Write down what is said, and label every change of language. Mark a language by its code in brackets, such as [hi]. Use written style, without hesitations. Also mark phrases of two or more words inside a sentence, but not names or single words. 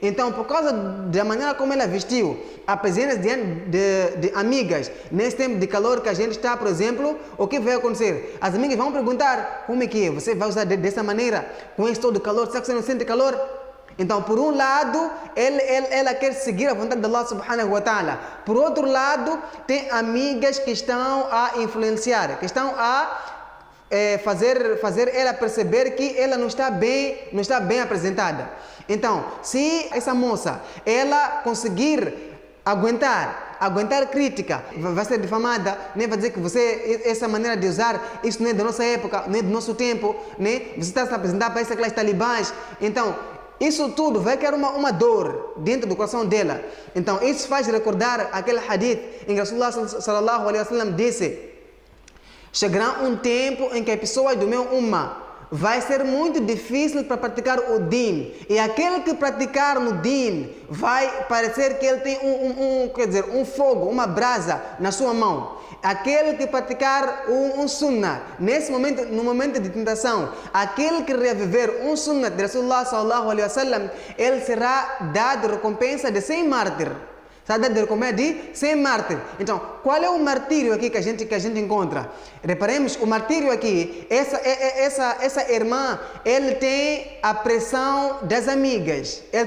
[pt] Então, por causa da maneira como ela vestiu, apresenta-se diante de amigas, nesse tempo de calor que a gente está, por exemplo, o que vai acontecer? As amigas vão perguntar, como é que é? Você vai usar dessa maneira, com esse todo calor, será que você não sente calor? Então, por um lado, ela quer seguir a vontade de Allah [ar] سبحانه وتعالى. [pt] Por outro lado, tem amigas que estão a influenciar, que estão a fazer ela perceber que ela não está bem apresentada. Então, se essa moça, ela conseguir aguentar crítica, vai ser difamada, nem vai dizer que essa maneira de usar, isso não é da nossa época, não é do nosso tempo, né? Você está se apresentando para essa classe talibãs. Então, isso tudo vai criar uma dor dentro do coração dela. Então, isso faz recordar aquele hadith em que [ar] رسول الله صلى الله عليه وسلم [pt] disse: chegará um tempo em que as pessoas do meu ummah vai ser muito difícil para praticar o din. E aquele que praticar no din vai parecer que ele tem um fogo, uma brasa na sua mão. Aquele que praticar um sunnah, no momento de tentação, aquele que reviver um sunnah de [ar] رسول الله صلى الله عليه وسلم, [pt] ele será dado recompensa de 100 mártires. Será dado recompensa de 100 mártires. Então, qual é o martírio aqui que a gente encontra? Reparemos, o martírio aqui, essa irmã, ele tem a pressão das amigas.